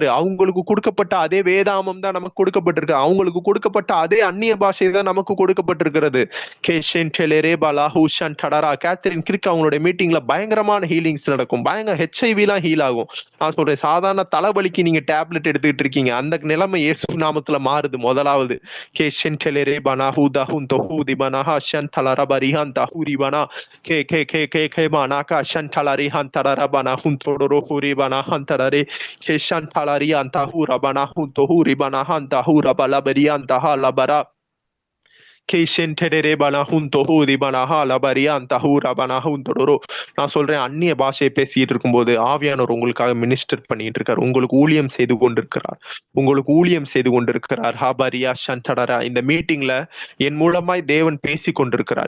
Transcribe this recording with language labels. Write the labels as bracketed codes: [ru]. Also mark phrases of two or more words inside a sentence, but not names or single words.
[ta] அவங்களுக்கு கொடுக்கப்பட்ட அதே வேதாமம் தான் நமக்கு கொடுக்கப்பட்டிருக்கு. அவங்களுக்கு கொடுக்கப்பட்ட அதே அந்நிய பாஷை தான் நமக்கு கொடுக்கப்பட்டிருக்கிறது. கேஷன் டெலரே பாலா ஹூஷன் டடரா கேத்தரின் கிரிக் அவங்களுடைய மீட்டிங்ல பயங்கரமான ஹீலிங்ஸ் நடக்கும். பயங்கர ஹெச்ஐவி எல்லாம் ஹீல் ஆகும். நான் சொல்றேன், சாதாரண தலைவலிக்கு நீங்க டேப்லெட் எடுத்துக்கிட்டு இருக்கீங்க, அந்த நிலைமை இயேசு நாமத்துல மாறுது. முதலாவது ke shentelere bana huda hunto hudi bana ha shantalara barihanta huri bana ke bana ka shantalari hantara bana hunto ro huri bana hantarare ke shantalari anta hura bana hunto huri bana hanta hura bala barianta hala bara நான் சொல்றேன், அந்நிய பாஷையை பேசிட்டு இருக்கும்போது ஆவியானவர் உங்களுக்காக மினிஸ்டர் பண்ணிட்டு இருக்காரு. உங்களுக்கு ஊழியம் செய்து கொண்டிருக்கிறார். உங்களுக்கு ஊழியம் செய்து கொண்டிருக்கிறார். ஹாபரியா ஷண்டடரா. இந்த மீட்டிங்ல என் மூலமாய் தேவன் பேசி கொண்டிருக்கிறார்.